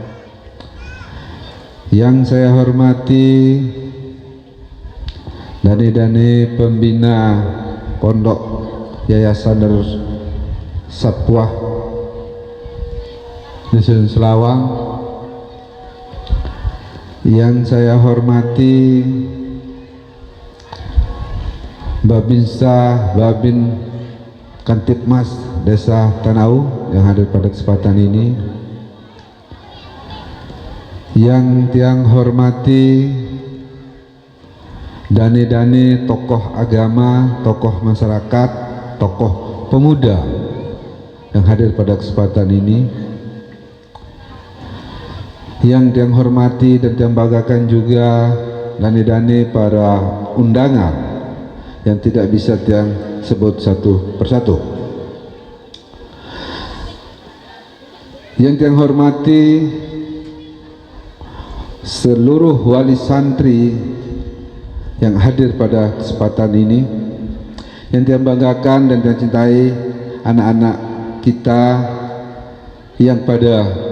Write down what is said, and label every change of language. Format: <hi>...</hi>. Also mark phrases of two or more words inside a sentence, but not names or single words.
<id>Yang saya hormati dane-dane pembina Pondok Yayasan Darus Sapua Dusun Selawang, yang saya hormati Babinsa Babin Kantipmas Desa Tanau yang hadir pada kesempatan ini, yang tiang hormati dane-dane tokoh agama, tokoh masyarakat, tokoh pemuda yang hadir pada kesempatan ini, yang tiang hormati dan tiang banggakan juga dane-dane para undangan yang tidak bisa tiang sebut satu persatu, yang tiang hormati seluruh wali santri yang hadir pada kesempatan ini, yang tiang banggakan dan tiang cintai anak-anak kita yang pada</id>